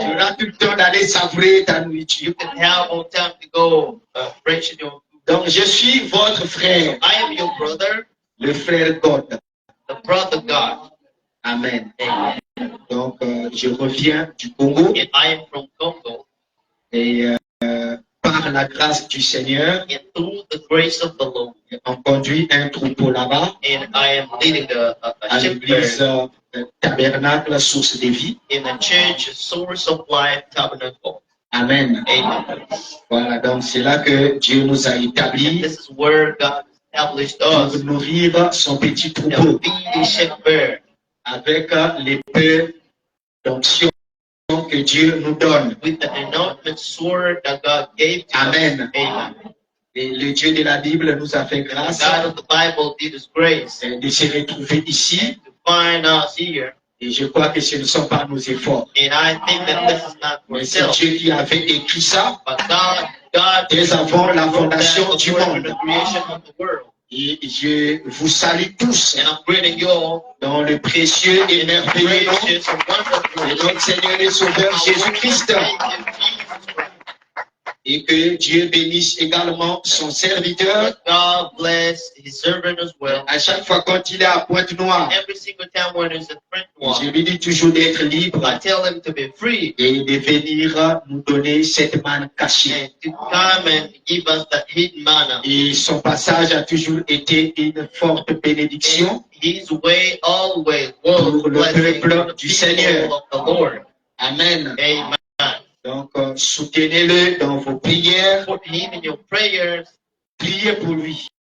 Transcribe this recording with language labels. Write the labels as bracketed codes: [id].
[fr] Tu auras tout le temps d'aller savourer ta nourriture. [en] You can have more time to go ration your food. [fr] Donc, je suis votre frère, [en] I am your brother, [fr] le frère God. [en] the brother God. Amen. Amen. [fr] Donc, je reviens du Congo [en] And I am from Congo. [fr] et par la grâce du Seigneur, [en] And through the grace of the Lord, [fr] on conduit un troupeau là-bas [en] and I am leading [fr] à [en] a [fr] l'église [en] shepherd [fr] Tabernacle Source de Vie. [en] in the church Source of Life Tabernacle. Amen. Amen. [fr] Voilà, donc c'est là que Dieu nous a [en] And [fr] établis [en] this is where God established [fr] pour [en] us [fr] nourrir son petit [en] to [fr] troupeau [en] be the shepherd [fr] avec les peu d'onction que Dieu nous donne. [en] with the anointed sword that God gave to Amen. us. Amen. [fr] Et le Dieu de la Bible nous a fait [en] The [fr] grâce [en] God of the Bible did His grace [fr] de se retrouver ici [en] to find us here [fr] Et je crois que ce ne sont pas nos efforts. [en] And I think that this is not for [fr] Mais c'est [en] self. [fr] Dieu qui avait écrit ça [en] But God [fr] dès avant la fondation du [en] the [fr] monde. [en] creation of the world. [fr] Et je vous salue tous [en] And I'm greeting you all [fr] dans le précieux et [en] in the [fr] merveilleux nom [en] gracious and wonderful [fr] de notre Seigneur et Sauveur Jésus-Christ. [en] name of Jesus Christ. [fr] Et que Dieu bénisse également son serviteur. [en] Let God bless his servant as well. [fr] À chaque fois quand il est à Pointe-Noire, [en] Every single time when there's a French [fr] je [en] one, [fr] lui dis toujours d'être libre [en] I tell him to be free [fr] et de venir nous donner cette manne cachée. [en] and to come and give us that hidden manna. [fr] Et son passage a toujours été une forte bénédiction. [en] His way always was [fr] Pour le [en] blessing [fr] peuple [en] to the [fr] du Seigneur. [en] people of the Lord. Amen. Amen. [fr] Donc, soutenez-le dans vos prières. [en] Put him in your prayers. [fr] Priez pour lui.